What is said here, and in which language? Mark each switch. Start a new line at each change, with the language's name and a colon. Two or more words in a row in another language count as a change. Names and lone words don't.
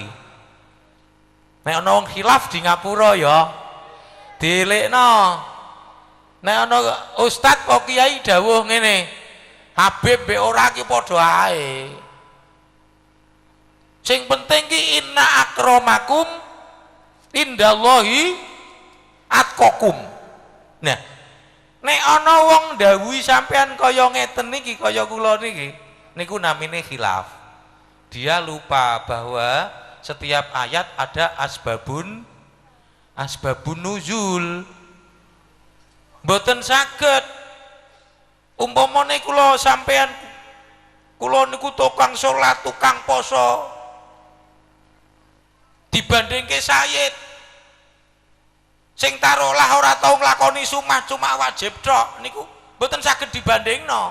Javanese: Nek ana wong khilaf di ngapura ya dilekno. Nek ana ustaz kok kiai dawuh ngene, Habib mbek ora ki padha ae. Sing penting ki
Arabic: إن أكرمكم عند الله أتقاكم.
Javanese: Nah, nek ana wong dawuhi sampean kaya ngeten niki, kaya kula niki, niku namine khilaf.
Indonesian: Dia lupa bahwa setiap ayat ada
Arabic: أسباب النزول.
Javanese: Mboten saged umpamane kula sampean, kula niku tukang salat, tukang poso, dibandingke Sayyid sing taruhlah ora tau nglakoni sunah cuma wajib tok, niku mboten saged dibandingno.